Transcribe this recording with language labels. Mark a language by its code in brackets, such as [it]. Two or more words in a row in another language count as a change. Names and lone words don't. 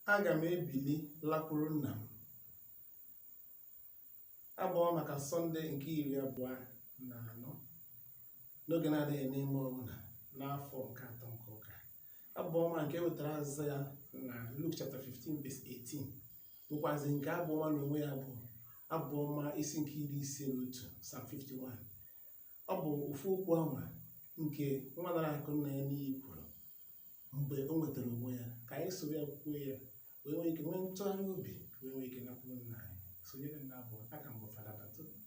[ig] Aga m ebili lakwuru nna m. Abụ ọma maka Sọnde nke iri abụọ na anọ, n'oge na-adịghị n'ime ọbụla, n'afọ nke atọ nke ụka. Abụ ọma nke e wetara azịza ya na [en] Luke chapter fifteen verse eighteen, [ig] bụkwazị nke abụ ọma n'onwe ya bụ Abụ Ọma isi nke iri ise na otu, [en] Psalm fifty-one. [ig] Ọ bụ ofu okwu ahụ nke nwa nara akụ nna ya n'iyi kwuru mgbe o nwetara onwe ya, ka anyị soro ya kwuo ya, wee nwee ike nwee ntụgharị obi, wee nwee ike nakwuru nna anyị. Sonyere m n'abụ, aka m bụ Fada Batu.